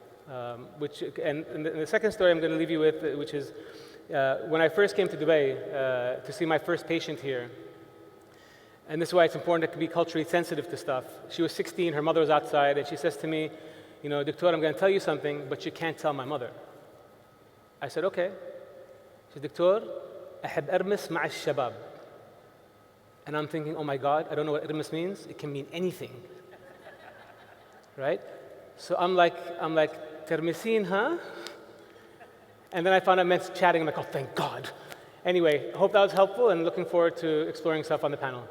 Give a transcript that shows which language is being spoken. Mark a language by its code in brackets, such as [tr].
[en] And the second story I'm going to leave you with, which is when I first came to Dubai to see my first patient here, and this is why it's important to be culturally sensitive to stuff. She was 16, her mother was outside, and she says to me, Doctor, I'm going to tell you something, but you can't tell my mother. I said, okay. She said, Doctor, [ar] أحب أرمس مع الشباب. [en] And I'm thinking, oh my God, I don't know what irmis means. It can mean anything, right? So I'm like, termisin, huh? And then I found out it meant chatting. I'm like, oh, thank God. Anyway, I hope that was helpful, and looking forward to exploring stuff on the panel.